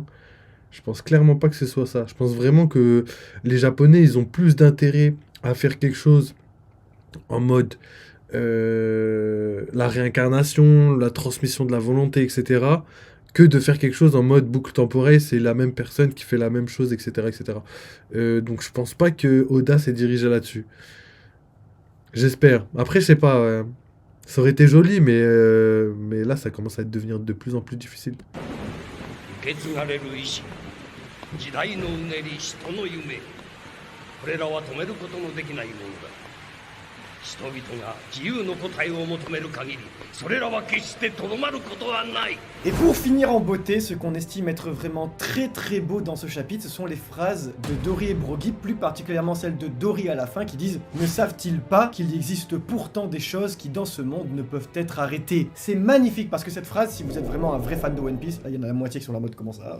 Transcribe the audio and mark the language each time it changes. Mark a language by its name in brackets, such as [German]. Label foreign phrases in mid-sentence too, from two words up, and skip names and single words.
[French] Je pense clairement pas que ce soit ça. Je pense vraiment que les Japonais, ils ont plus d'intérêt à faire quelque chose en mode la réincarnation, la transmission de la volonté, etc., que de faire quelque chose en mode boucle temporelle, c'est la même personne qui fait la même chose, etc., etc. Donc je pense pas que Oda s'est dirigé là-dessus. J'espère. Après, je sais pas. Ça aurait été joli, mais là, ça commence à devenir de plus en plus difficile. [Japanese] 受け継がれる意志時代のうねり人の夢これらは止めることのできないものだ。人々が自由の答えを求める限り、それらは決してとどまることはない。 [French] Et pour finir en beauté, ce qu'on estime être vraiment très très beau dans ce chapitre, ce sont les phrases de Dory et Broggy, plus particulièrement celle de Dory à la fin qui disent « Ne savent-ils pas qu'il existe pourtant des choses qui dans ce monde ne peuvent être arrêtées ?» C'est magnifique parce que cette phrase, si vous êtes vraiment un vrai fan de One Piece, là il y en a la moitié qui sont en mode comment ça.